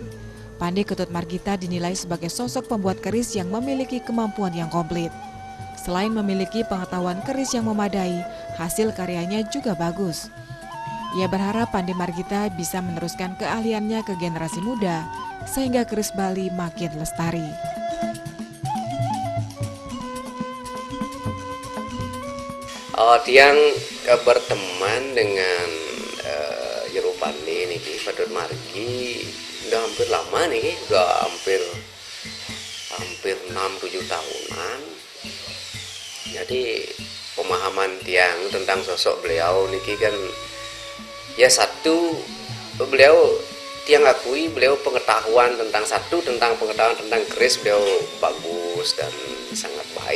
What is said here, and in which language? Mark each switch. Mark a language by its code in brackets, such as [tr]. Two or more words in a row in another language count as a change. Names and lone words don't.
[id] Pandai Ketut Margita dinilai sebagai sosok pembuat keris yang memiliki kemampuan yang komplit. Selain memiliki pengetahuan keris yang memadai, hasil karyanya juga bagus. Ia berharap Pandai Margita bisa meneruskan keahliannya ke generasi muda, sehingga keris Bali makin lestari. Tiang berteman dengan Jero Pandai niki Patut Margi udah hampir lama nih, udah hampir 6-7 tahunan. Jadi pemahaman tiang tentang sosok beliau niki kan ya satu, beliau tiang akui beliau pengetahuan tentang pengetahuan tentang keris beliau bagus dan sangat baik.